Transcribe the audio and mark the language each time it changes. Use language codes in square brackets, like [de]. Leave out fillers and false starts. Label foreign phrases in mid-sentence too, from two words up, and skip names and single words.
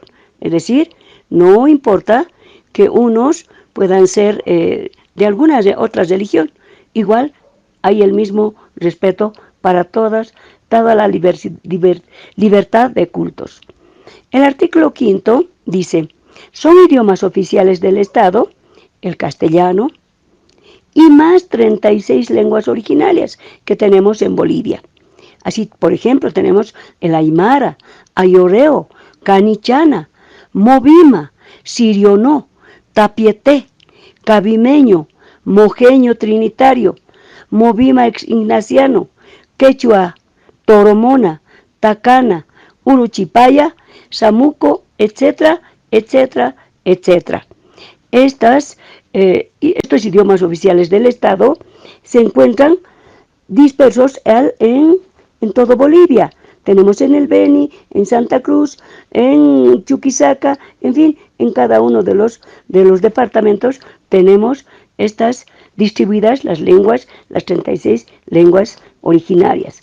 [es] Es decir, no importa que unos puedan ser de alguna otra religión, igual hay el mismo respeto para toda la libertad de cultos. El artículo 5 dice: son idiomas oficiales del Estado el castellano y más 36 lenguas originarias que tenemos en Bolivia. Así, por ejemplo, tenemos el aymara, ayoreo, canichana, movima, sirionó, tapieté, cabimeño, mojeño trinitario, movima ignaciano, quechua, toromona, tacana, uruchipaya, samuco, etcétera, etcétera, etcétera. Estos idiomas oficiales del Estado se encuentran dispersos en todo Bolivia. Tenemos en el Beni, en Santa Cruz, en Chuquisaca, en fin, en cada uno de los departamentos tenemos estas distribuidas las lenguas, las 36 lenguas originarias.